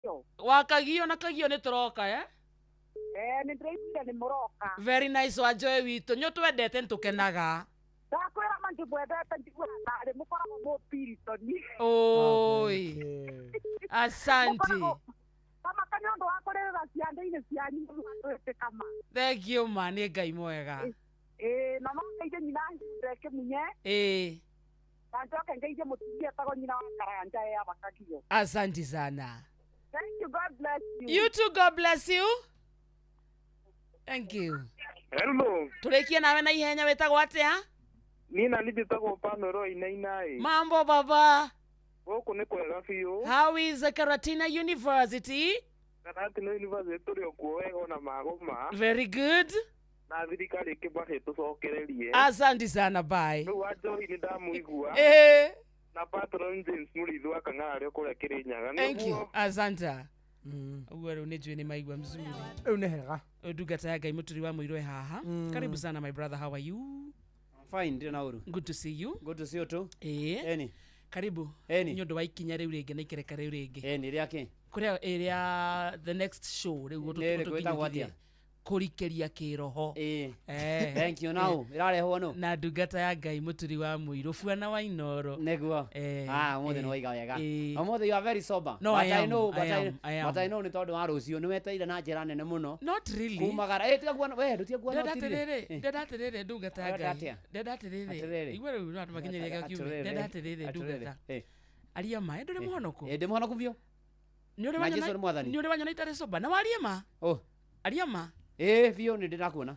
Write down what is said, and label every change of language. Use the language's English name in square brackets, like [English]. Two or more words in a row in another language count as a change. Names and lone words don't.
[Kikuyu] Wakagio na kagio nĩ tũroka nĩ ndĩraiguire nĩ mũroka. [English] Very nice [Kikuyu] wanjoe witũ nyũ twendete nĩtũkenaga. Ndakwĩra mangĩmwendete njiguaga tarĩ mũkoragwo mũpiritoni. Oi. [Swahili] Asante. [Kikuyu] Kama kanyo ndo wakorera ciande-inĩ cianyu mũtwĩtĩka ma. [English] Thank you [Kikuyu] ma, nĩ Ngai mwega. Na no ngeithie nyina ndeke munye. Njoke ngeithie mũtumia etagwo nyina wa Karanja ya Bakagio. [Swahili] Asante sana. [English] Thank you, God bless you. You too, God bless you. Thank you. Hello. [Kikuyu] Tũrĩkie nawe na ihenya wĩtagwo atĩa? Nina nĩndĩtagwo Pamelo Inainai. [Swahili] Mambo baba. [Kikuyu] Gũkũ nĩ kwega biũ. [English] How is Karatina University? [Kikuyu] Karatina University tũrĩ okuo wega ona magoma. [English] Very good. [Kikuyu] Na thirikari ĩkĩbahe tũcokererie. [Swahili] Asante sana, bye. [Kikuyu] Rĩu Wanjohi nĩ ndamũigua. Na Patron James Mũrithu wa Kang'ara kũrĩa Kĩrĩnyaga. [English] Thank you. Asante. [Kikuyu] Uguo rĩu nĩ njũĩ nĩ maigua mzuri. Rĩu nĩ hega. Ndungata ya Ngai mũturi wa mũirũ haha. [Swahili] Karibu sana [English] my brother, how are you? [Swahili] Fine, ndio nauru. [English] Good to see you. Good to see you too. [Kikuyu] Eni. Karibu. Nĩ ũndũ wa ikinya rĩu rĩngĩ na ikereka rĩu rĩngĩ. Eni rĩake. Kũrĩa ĩrĩa [English] the next show [Kikuyu] rĩu gũtũkinyia kũrikeria kĩroho. [English] Thank you now. [Kikuyu] Irarehwo no. Na ndungata ya Ngai mũturi wa mũirũ Bwana wa Inoro. Neguo. Ũmũthĩ nĩ waiga wega. [English] Ũmũthĩ you are very sober. No, I am. But I know [Kikuyu] nĩ tondũ wa rũciũ nĩ weteire na njĩra nene mũno. [English] Not really. [Kikuyu] Kumagara tiga kuona we ndutia kuona ndatirĩrĩ ndungata ya Ngai. Ndatirĩrĩ. Igwe rĩu no atũmakinyeria gĩakiume. Ndatirĩrĩ ndungata. Aria ma ndũrĩ mũhonoku. Ndĩ mũhonoku biũ. Nĩ ũrĩ wanyona itarĩ sober. Na waria ma. Aria ma. Biũ nĩ ndĩrakuona.